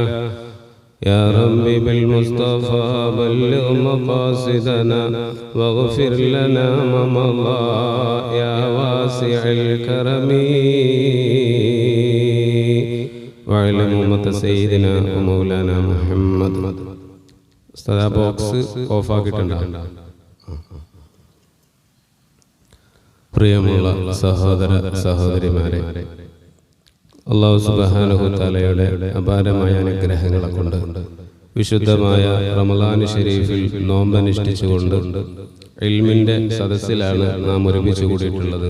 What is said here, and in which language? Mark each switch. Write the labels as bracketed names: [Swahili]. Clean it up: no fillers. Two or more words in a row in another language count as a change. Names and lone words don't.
[Arabic] يا رب بالمصطفى بلغ مقاصدنا واغفر لنا ما مضى يا واسع الكرم. وعلى أمة سيدنا ومولانا محمد. [Malayalam] ബോക്സ് ഓഫാക്കിയിട്ടുണ്ടാകും. പ്രിയമുള്ള സഹോദര സഹോദരിമാരെ, അല്ലാഹു സുബ്ഹാനഹു തആലയുടെ അപാരമായ അനുഗ്രഹങ്ങളെ കൊണ്ട് വിശുദ്ധമായ റമളാൻ ശരീഫിൽ നോമ്പനുഷ്ഠിച്ചുകൊണ്ട് ഇൽമിന്റെ സദസ്സിലാണ് നാം ഒരുമിച്ച് കൂടിയിട്ടുള്ളത്.